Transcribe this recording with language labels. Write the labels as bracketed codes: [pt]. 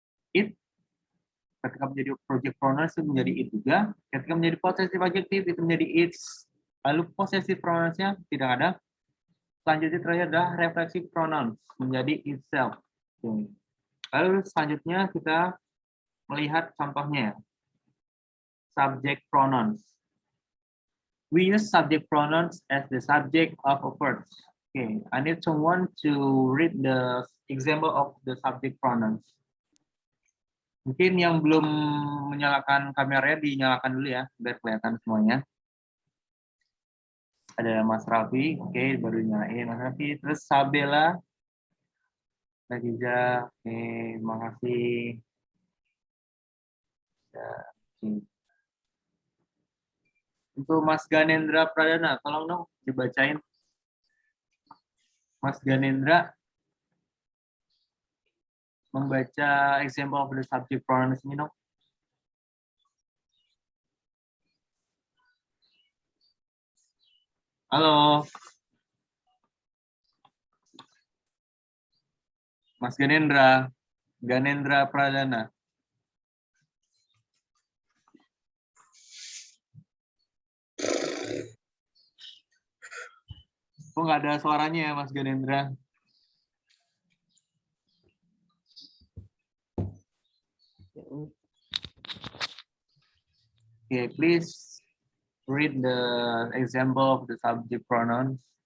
[id] It, ketika menjadi project pronouns itu menjadi it juga, ketika menjadi possessive adjective itu menjadi its, lalu possessive pronouns-nya tidak ada. Selanjutnya terakhir adalah reflexive pronouns, menjadi itself. Lalu selanjutnya kita melihat contohnya. Subject pronouns. [en] We use subject pronouns as the subject of a verb. Okay, I need someone to read the example of the subject pronouns. [id] Mungkin yang belum menyalakan kameranya dinyalakan dulu ya, biar kelihatan semuanya. Ada Mas Raffi, oke, baru nyalain Mas Raffi. Terus Sabella, Nagiza, oke, makasih. Ya, oke. Untuk Mas Ganendra Pradana, tolong dong dibacain. Mas Ganendra membaca example of the subject pronouns ini dong. Halo. Mas Ganendra Pradana. Kok nggak ada suaranya ya Mas Ganendra? [en] Okay, please read the example of the subject pronouns.